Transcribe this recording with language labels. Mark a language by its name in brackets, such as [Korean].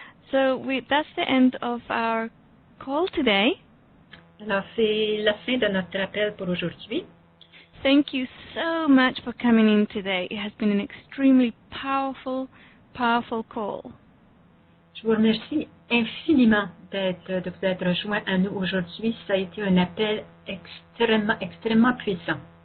[English] So that's the end of our call today. [French] Alors, c'est la fin de notre appel pour aujourd'hui. [English] Thank you so much for coming in today. It has been an extremely powerful call. [French] Je vous remercie infiniment de vous être rejoint à nous aujourd'hui. Ça a été un appel extrêmement puissant.